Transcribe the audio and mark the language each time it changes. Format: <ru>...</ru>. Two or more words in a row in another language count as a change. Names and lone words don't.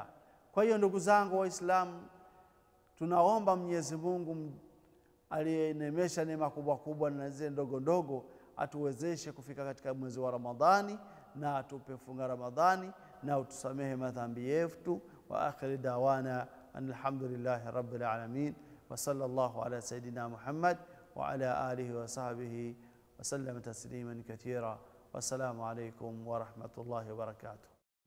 <sw>Kwa hiyo ndugu zangu Waislamu, tunaomba Mwenyezi Mungu aliyenemesha neema kubwa kubwa na zile ndogo ndogo atuwezeshe kufika katika mwezi wa Ramadhani na atupe funga Ramadhani na utusamehe madhambi yetu.</sw> <ar>وآخر دعوانا الحمد لله رب العالمين وصلى الله على سيدنا محمد وعلى آله وصحبه وسلم تسليما كثيرا. والسلام عليكم ورحمة الله وبركاته.</ar>